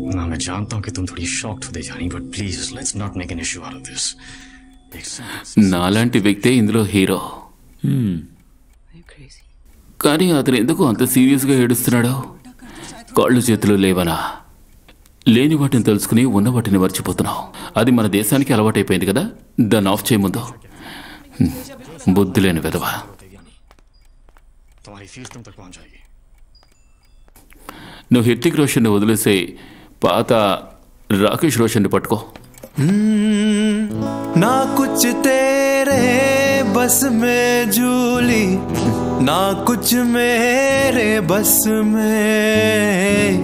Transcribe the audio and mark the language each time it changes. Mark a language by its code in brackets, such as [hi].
[hi] मैं जानता हूँ कि तुम थोड़ी शॉक्ड होते जानी, [en] But please let's not make an issue out of this. [te] నాలాంటి వ్యక్తే ఇందులో హీరో. కానీ అతను ఎందుకు అంత సీరియస్గా ఏడుస్తున్నాడో? కాళ్ళు చేతులు లేవనా? లేని వాటిని తెలుసుకుని ఉన్న వాటిని మర్చిపోతున్నావు. అది మన దేశానికి అలవాటైపోయింది కదా. దాన్ని ఆఫ్ చేయ ముందు. బుద్ధి లేని వెధవా. నువ్వు హృతిక్ రోషన్ని వదిలేసే పాత రాకేష్ రోషన్ని పట్టుకో. [hi] ना कुछ तेरे बस में झूली, ना कुछ मेरे बस में.